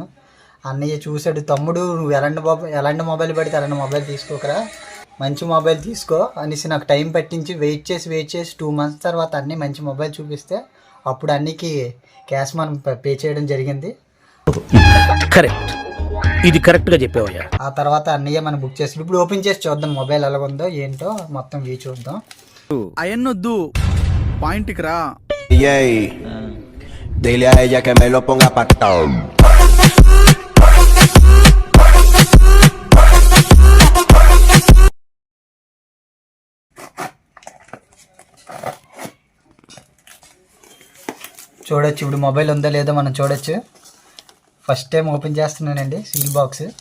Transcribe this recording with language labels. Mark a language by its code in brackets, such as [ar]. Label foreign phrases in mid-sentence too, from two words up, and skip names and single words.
[te] అన్నయ్య చూశాడు, తమ్ముడు నువ్వు ఎలాంటి మొబైల్ పడితే అలాంటి మొబైల్ తీసుకోకరా, మంచి మొబైల్ తీసుకో అనేసి నాకు టైం పట్టించి వెయిట్ చేసి 2 months తర్వాత అన్నీ మంచి మొబైల్ చూపిస్తే అప్పుడు అన్నికి క్యాష్ మనం పే చేయడం జరిగింది. కరెక్ట్, ఇది కరెక్ట్గా చెప్పావయ్యా. ఆ తర్వాత అన్నయ్య మనం బుక్ చేసి ఇప్పుడు ఓపెన్ చేసి చూద్దాం మొబైల్ ఎలా ఉందో ఏంటో మొత్తం వీ చూద్దాం. అయన్నొద్దు, పాయింట్కి రా. [es] Dile a ella que me lo ponga pactado. [te] చూడొచ్చు ఇప్పుడు మొబైల్ ఉందో లేదో మనం చూడొచ్చు. [en] first time [te] ఓపెన్ చేస్తున్నానండి [en] seal box.